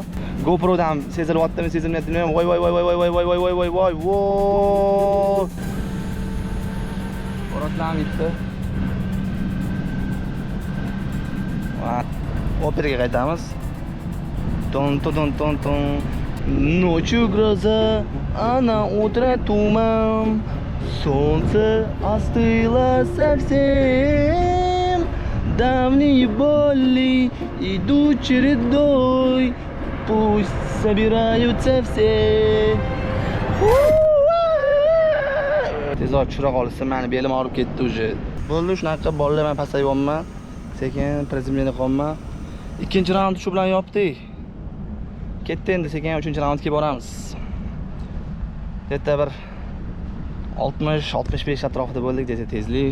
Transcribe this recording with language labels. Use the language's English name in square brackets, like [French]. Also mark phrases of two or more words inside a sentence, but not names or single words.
[Uzbek] GoProdan sezilyaptimi, sezilmayaptimi? Voy. Boratlan bitta. Va operaga qaytamiz. Ton. [Russian] Ночью гроза, а на утро туман. Солнце остыло совсем. Давние боли идут чередой. Пусть собираются все. [Uzbek] Tezroq tushira qolsa, meni belim og'rib ketdi уже. Bo'ldi, shunaqa bolalar men pasayyapman. Sekin prezimleni qolman. Ikkinchi raund shu bilan yopdik. Ketdi endi sekin 3-raundga boramiz. Yerda bir 60-65 atrofida bo'ldik desa tezlik.